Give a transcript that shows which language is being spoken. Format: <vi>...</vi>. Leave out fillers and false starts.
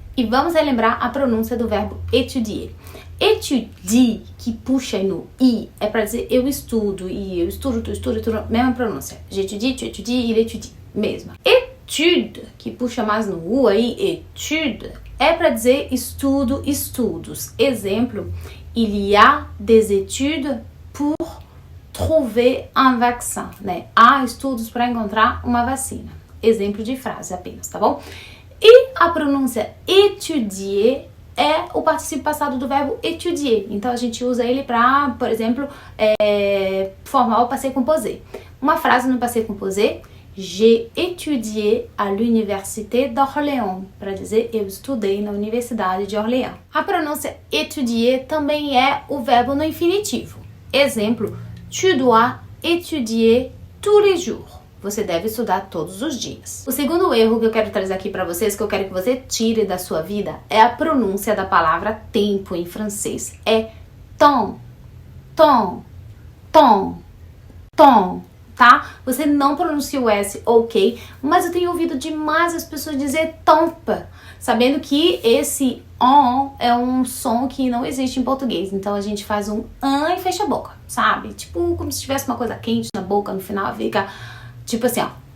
<pt>E vamos relembrar a pronúncia do verbo étudier. Étudier, que puxa no i, é para dizer eu estudo e eu estudo, tu estudo, mesma pronúncia.</pt> <fr>J'étudie, tu étudies, il étudie,</fr> <pt>mesma. Étude, que puxa mais no u aí, étude, é para dizer estudo, estudos.</pt> <fr>Exemplo, il y a des études pour trouver un vaccin, né?</fr> <pt>Há estudos para encontrar uma vacina. Exemplo de frase apenas, tá bom? E a pronúncia étudier é o particípio passado do verbo étudier. Então a gente usa ele para, por exemplo, formar o passé composé. Uma frase no passé composé:</pt> <fr>J'ai étudié à l'université d'Orléans,</fr> <pt>para dizer eu estudei na Universidade de Orléans. A pronúncia étudier também é o verbo no infinitivo.</pt> <fr>Exemplo, tu dois étudier tous les jours.</fr> <pt>Você deve estudar todos os dias. O segundo erro que eu quero trazer aqui para vocês, que eu quero que você tire da sua vida, é a pronúncia da palavra tempo em francês. É temps, temps, temps, temps. Tá? Você não pronuncia o S, ok, mas eu tenho ouvido demais as pessoas dizer tempo, sabendo que esse on é um som que não existe em português, então a gente faz um an e fecha a boca, sabe? Tipo, como se tivesse uma coisa quente na boca, no final fica tipo assim, ó.</pt>